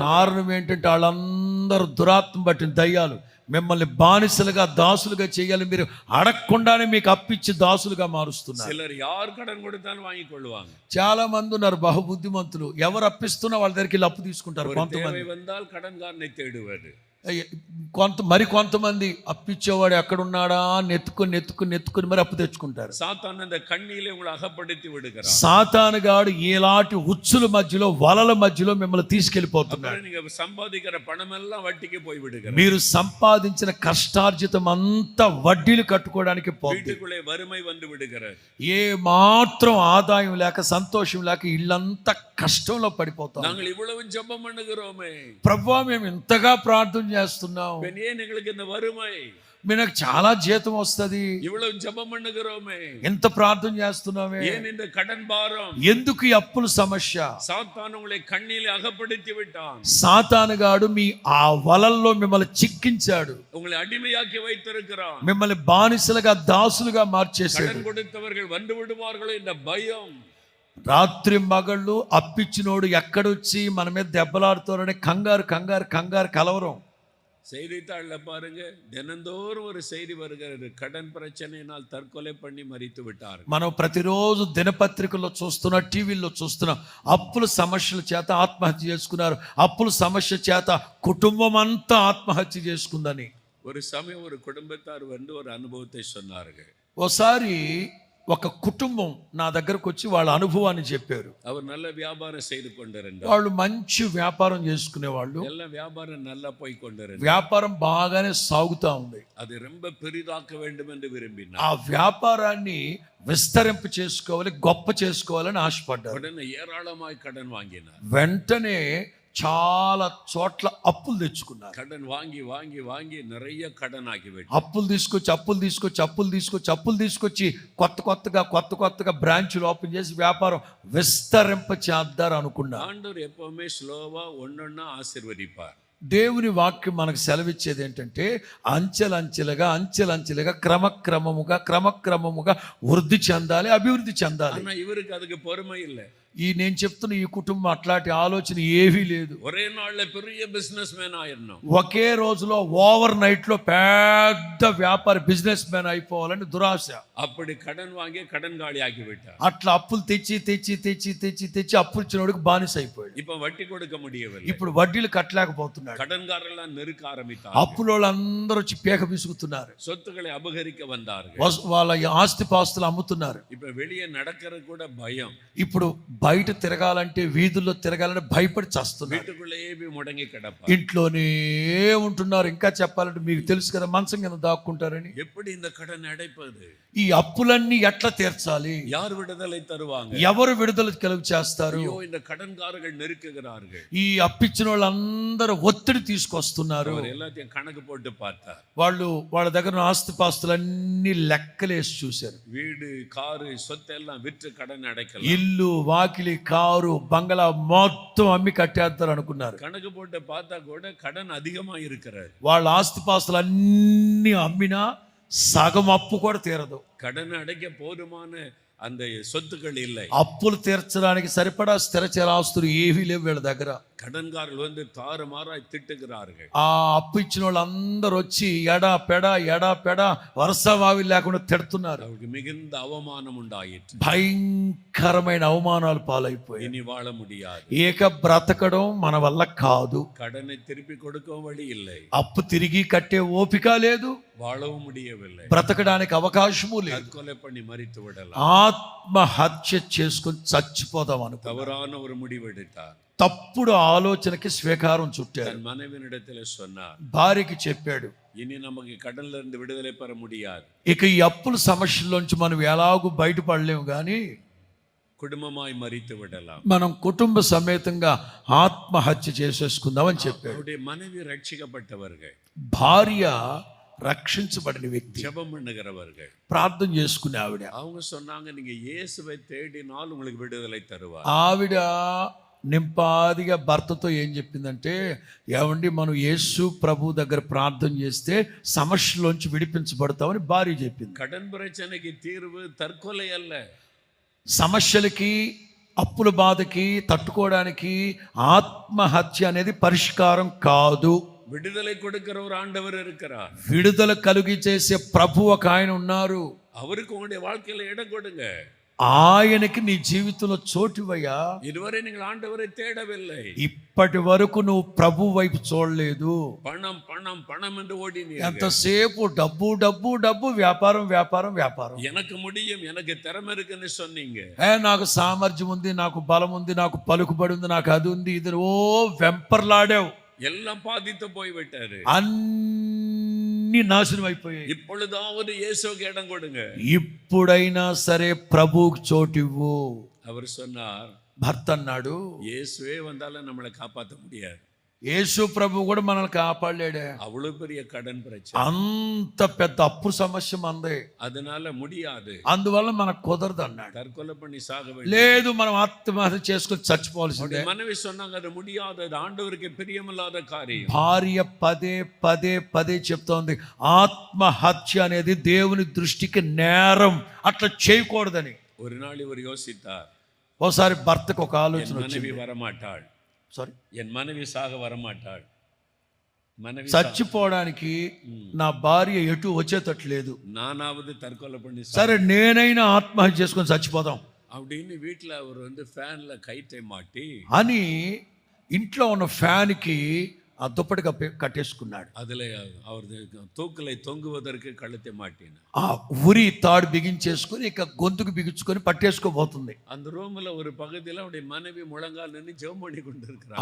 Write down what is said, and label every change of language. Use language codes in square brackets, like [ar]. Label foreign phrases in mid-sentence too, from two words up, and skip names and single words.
[te] కారణం ఏంటంటే వాళ్ళందరూ దురాత్మ పట్టిన దయ్యాలు మిమ్మల్ని బానిసలుగా దాసులుగా చేయాలి. మీరు అడగకుండానే మీకు అప్పిచ్చి దాసులుగా మారుస్తున్నారు. [ta] சிலர் யார் కடன் கொடுத்தாலும் வாங்கிக் கொள்வாங்க. [te] చాలా మంది ఉన్నారు బహుబుద్ధిమంతులు. ఎవరు అప్పిస్తున్నా వాళ్ళ దగ్గరికి వెళ్ళి అప్పు తీసుకుంటారు. [ta] தேவை [te] కొంతమంది [ta] வந்தால் கடன்காரனை தேடுவாரு. [te] కొంతమంది అప్పిచ్చేవాడు ఎక్కడున్నాడా నెత్తుకొని మరి అప్పు తెచ్చుకుంటారు. [ta] சாத்தான் அந்த கண்ணியிலே உங்களை அகப்படுத்தி விடுகிறான். [te] సాతానుగాడు ఇలాంటి ఉచ్చుల మధ్యలో వలల మధ్యలో మిమ్మల్ని తీసుకెళ్లిపోతున్నాడు. [ta] நீங்க சம்பாதிக்கிற பணம் எல்லாம் வட்டிக்கு போய் விடுகிறார். [te] మీరు సంపాదించిన కష్టార్జితం అంతా వడ్డీలు కట్టుకోవడానికి పోతుంది. [ta] வீட்டுக்குள்ளே வறுமை வந்து விடுகிறார். [te] ఏ మాత్రం ఆదాయం లేక సంతోషం లేక ఇల్లంతా కష్టంలో పడిపోతాం. [ta] நாங்கள் இவ்வளவு ஜெபம் பண்ணுகிறோமே, [te] ప్రభువా మేము ఇంతగా ప్రార్థన చేస్తున్నాం, [ta] ஏன் எங்களுக்கு இந்த வறுமை? [te] నాకు చాలా జీతం వస్తుంది, [ta] இவ்வளவு ஜெபம் பண்ணுகிறோமே, [te] ఎంత ప్రార్థన చేస్తున్నామే, [ta] ஏன் இந்த கடன் பாரம்? [te] ఎందుకు ఈ అప్పుల సమస్య? [ta] சாத்தான் உங்களை கண்ணிலே அகப்படுத்தி விட்டான். [te] సాతానుగాడు మీ ఆ వలల్లో మిమ్మల్ని చిక్కించాడు, [ta] உங்களை அடிமையாக்கி வைத்திருக்கிறான். [te] మిమ్మల్ని బానిసలుగా దాసులుగా మార్చేశాడు. [ta] கடன் கொடுத்தவர்கள் வந்து விடுவார்களோ என்ற பயம். [te] రాత్రి మగళ్ళు అప్పిచ్చినోడు ఎక్కడొచ్చి మన మీద దెబ్బలాడుతారని కంగారు కలవరం. [ta] செய்தித்தாள்ல பாருங்க, தினந்தோறும் ஒரு செய்தி வருகிறது, கடன் பிரச்சனையினால் தற்கொலை பண்ணி மரித்து விட்டார். [te] మనం ప్రతిరోజు దినపత్రికల్లో చూస్తున్నా, టీవీల్లో చూస్తున్నాం, అప్పుల సమస్యల చేత ఆత్మహత్య చేసుకున్నారు, అప్పుల సమస్య చేత కుటుంబం అంతా ఆత్మహత్య చేసుకుందని. [ta] ஒரு சமயம் ஒரு குடும்பத்தார் வந்து ஒரு அனுபவத்தை சொன்னார்கள். [te] ఓసారి ఒక కుటుంబం నా దగ్గరకు వచ్చి వాళ్ళ అనుభవాన్ని చెప్పారు. [ta] அவர் நல்ல வியாபாரம் செய்து கொண்டிருந்தார். [te] వాళ్ళు మంచి వ్యాపారం చేసుకునే వాళ్ళు. [ta] எல்லாம் வியாபாரம் நல்லா போய் கொண்டிருந்தார். [te] వ్యాపారం బాగానే సాగుతా ఉంది. [ta] அது ரொம்ப பெரிதாக்க வேண்டும் என்று விரும்பினார். [te] ఆ వ్యాపారాన్ని విస్తరింప చేసుకోవాలి, గొప్ప చేసుకోవాలని ఆశపడ్డారు. [ta] உடனே ஏராளமாய் கடன் வாங்கினார். [te] వెంటనే చాలా చోట్ల అప్పులు తెచ్చుకున్నారు. [ta] கடன் வாங்கி வாங்கி வாங்கி நிறைய கடன் ஆகிவிட்டார். [te] అప్పులు తీసుకొచ్చి కొత్తగా బ్రాంచ్లు ఓపెన్ చేసి వ్యాపారం విస్తరింప చేద్దారు అనుకున్నారు. [ta] ஆண்டவர் எப்பவுமே ஸ்லோவா ஒன்னொன்னா ஆசீர்வதிப்பார். [te] దేవుని వాక్యం మనకు సెలవిచ్చేది ఏంటంటే అంచెలంచెలుగా క్రమక్రమముగా వృద్ధి చెందాలి, అభివృద్ధి చెందాలి. [ta] ஆனா இவருக்கு அதுக்கு பொறுமை இல்லை. [te] నేను చెప్తున్న ఈ కుటుంబం అట్లాంటి ఆలోచన ఏవీ లేదు. [ta] ஒரே நாள்ல பெரிய [en] business man [ta] ஆயிடணும், [te] ఒకే రోజులో [en] over night [te] లో పెద్ద వ్యాపారి [en] business man [te] అయిపోవాలని దురాశ. [ta] அப்படி கடன் வாங்கி கடன் காலி ஆக்கி விட்டார். [te] అట్లా అప్పులు తెచ్చి అప్పులు ఇచ్చినోడికి బానిస అయిపోయాడు. [ta] இப்ப వడ్డీ கொடுக்க முடியவில்லை. [te] ఇప్పుడు వడ్డీలు కట్టలేకపోతున్నాడు. [ta] கடன்காரெல்லாம் நெருக்க ஆரம்பித்தார். [te] అప్పుల వాళ్ళందరూ వచ్చి పేక విసుగుతున్నారు, [ta] சொத்துக்களை அபகரிக்க வந்தார்கள். [te] వాళ్ళ ఆస్తి పాస్తులు అమ్ముతున్నారు. [ta] இப்ப வெளியே நடக்கிறது கூட பயம். [te] ఇప్పుడు బయట తిరగాలంటే, వీధుల్లో తిరగాలంటే భయపడి చస్తున్నారు. [ta] வீட்டுக்குள்ளேயே போய் முடங்கி கிடப்பார். [te] ఇంట్లోనే ఉంటున్నారు. ఇంకా చెప్పాలంటే మీకు తెలుసు కదా, మంచం కింద దాక్కుంటారని. [ta] எப்படி இந்த கடன் அடைப்பது? [te] ఈ అప్పులన్నీ ఎట్లా తీర్చాలి? [ta] யார் விடுதலை தருவாங்க? [te] ఎవరు విడుదల కలుగు చేస్తారు? [ta] ஐயோ, இந்த கடன்காரர்கள் நெருக்குகிறார்கள். [te] ఈ అప్పిచ్చిన వాళ్ళందరూ ఒత్తిడి తీసుకొస్తున్నారు. [ta] அவர் எல்லாத்தையும் கணக்கு போட்டு பார்த்தார். [te] వాళ్ళ దగ్గర ఉన్న ఆస్తిపాస్తులన్నీ లెక్కలేసి చూశారు. [ta] வீடு, காரு, சொத்து எல்லாம் விற்று கடன் அடைக்கலாம். [te] ఇల్లు, వాకిలి, కారు, బంగళా మొత్తం అమ్మి కట్టేద్దారు అనుకున్నారు. [ta] கணக்கு போட்டு பார்த்தா கூட கடன் அதிகமா இருக்கிறது. [te] వాళ్ళ ఆస్తిపాస్తులు అన్నీ అమ్మినా సగం అప్పు కూడా తీరదు. [ta] கடன் அடைக்க போதுமான அந்த சொத்துக்கள் இல்லை. [te] అప్పులు తీర్చడానికి సరిపడా స్థిర చరాస్తులు ఏవీ లేవు వీళ్ళ దగ్గర. [ta] கடன்காரர்கள் வந்து தாறுமாறாய் திட்டுகிறார்கள். [te] ఆ అప్పు ఇచ్చిన వాళ్ళందరూ వచ్చి ఎడా పెడ వరుస వావి లేకుండా తిడుతున్నారు. [ta] அவருக்கு மிகுந்த அவமானம் உண்டாயிற்று. [te] భయంకరమైన అవమానాలు పాలైపోయి [ta] இனி வாழ முடியாது. [te] ఏక బ్రతకడం మన వల్ల కాదు. [ta] கடனை திருப்பி கொடுக்கவும் வழி இல்லை. [te] అప్పు తిరిగి కట్టే ఓపిక లేదు, [ta] வாழவும் முடியவில்லை. [te] బ్రతకడానికి అవకాశము లేదు. [ta] தற்கொலை பண்ணி மரித்து விடலாம். [te] ఆత్మహత్య చేసుకుని చచ్చిపోదాం అనుకో. [ta] தவறான ஒரு முடிவெடுத்தார். [te] తప్పుడు ఆలోచనకి స్వీకారం చుట్టారు. [ta] தன் மனைவியினிடத்தில் சொன்னார், [te] భార్యకి చెప్పాడు, [ta] இனி நமக்கு கடன்ல இருந்து விடுதலை பெற முடியாது. [te] ఇక ఈ అప్పుల సమస్యల్లోంచి మనం ఎలాగూ బయటపడలేము, కానీ [ta] குடும்பமாய் மரித்து விடலாம். [te] మనం కుటుంబ సమేతంగా ఆత్మహత్య చేసేసుకుందామని చెప్పాడు. [ta] அவருடைய மனைவி ரட்சிக்கப்பட்டவர்கள். [te] భార్య రక్షించబడిన వ్యక్తి, [ta] ஜெபம் பண்ணுகிறவர்கள். [te] ప్రార్థన చేసుకునే ఆవిడ. [ta] அவங்க சொன்னாங்க, நீங்க இயேசுவை தேடினால் உங்களுக்கு விடுதலை தருவார். [te] ఆవిడ నింపాదిగా భర్తతో ఏం చెప్పిందంటే, ఏమండి మనం యేసు ప్రభు దగ్గర ప్రార్థన చేస్తే సమస్యలోంచి విడిపించబడతామని భార్య చెప్పింది. [ta] கடன் பிரச்சனைக்கு தீர்வு தற்கொலை அல்ல. [te] సమస్యలకి, అప్పుల బాధకి తట్టుకోవడానికి ఆత్మహత్య అనేది పరిష్కారం కాదు. [ta] விடுதலை கொடுக்கிற ஒரு ஆண்டவர் இருக்கிறார். [te] విడుదల కలిగి చేసే ప్రభు ఒక ఆయన ఉన్నారు. [ta] அவருக்கு உங்களுடைய வாழ்க்கையில இடம் கொடுங்க. [te] ఆయనకి నీ జీవితంలో చోటివయ్యా. [ta] இதுவரை நீங்கள் ஆண்டவரை தேடவில்லை. [te] ఇప్పటి వరకు నువ్వు ప్రభు వైపు చూడలేదు. [ta] பணம் பணம் பணம் என்று ஓடினீர்கள். [te] ఎంతసేపు డబ్బు డబ్బు డబ్బు, వ్యాపారం వ్యాపారం వ్యాపారం. [ta] எனக்கு முடியும், எனக்கு திறமை இருக்குன்னு சொன்னீங்க. [te] నాకు సామర్థ్యం ఉంది, నాకు బలం ఉంది, నాకు పలుకుబడి ఉంది, నాకు అది ఉంది, ఇది ఓ వెంపర్లాడావు. [ta] எல்லாம் பாதித்து போய்விட்டாரு. [te] అన్ని నాశనం అయిపోయాయి. [ta] இப்பொழுதாவது இயேசுவுக்கு இடம் கொடுங்க. [te] ఇప్పుడైనా సరే ప్రభువుకి చోటివ్వు. [ta] அவர் சொன்னார், [te] భర్త అన్నాడు, [ta] இயேசுவே வந்தாலும் நம்மளை காப்பாற்ற முடியாது. [te] యేసు ప్రభు కూడా మనల్ని కాపాడలేడే. [ta] அவ்வளவு பெரிய கடன் பிரச்சனை, [te] అంత పెద్ద అప్పు సమస్య మందే, [ta] அதனால முடியாது, [te] అందువల్ల మనకు కుదరదు అన్నాడు. [ta] தற்கொலை பண்ணி சாக வேண்டும். [te] లేదు, మనం ఆత్మహత్య చేసుకుని చచ్చిపోవాల్సిందే. [ta] மனைவி சொன்னாங்க, அது முடியாது, அது ஆண்டவருக்கு பிரியமில்லாத காரியம். [te] భార్య పదే పదే పదే చెప్తోంది, ఆత్మహత్య అనేది దేవుని దృష్టికి నేరం, అట్లా చేయకూడదని. [ta] ஒரு நாள் இவர் யோசித்தார், [te] ఓసారి భర్తకు ఒక ఆలోచన [ta] என் [te] వచ్చింది. [ta] மனைவி வரமாட்டாள், [te] సారీ, [ta] என் மனைவி சாக வரமாட்டாள், மனைவி [te] చచ్చిపోవడానికి నా భార్య ఎటు వచ్చేటట్లేదు, [ta] நானாவது தற்கொலை பண்ணி [te] సరే నేనైనా ఆత్మహత్య చేసుకొని చచ్చిపోదాం [ta] அப்படின்னு வீட்டுல அவர் ஃபேன்ல கயிற்றை மாட்டி [te] అని ఇంట్లో ఉన్న ఫ్యాన్కి ఆ దుప్పటి కట్టేసుకున్నాడు. [ta] அதுல அவர் தூக்கலை தொங்குவதற்கு கழுத்தை மாட்டினார். [te] ఆ ఉరి తాడు బిగించేసుకొని ఇక గొంతుకు బిగించుకొని పట్టేసుకోబోతుంది. [ta] அந்த ரூம்ல ஒரு பகுதியில் அவருடைய மனைவி முழங்கால் நின்று ஜெபம் பண்ணி கொண்டிருக்கிறார்.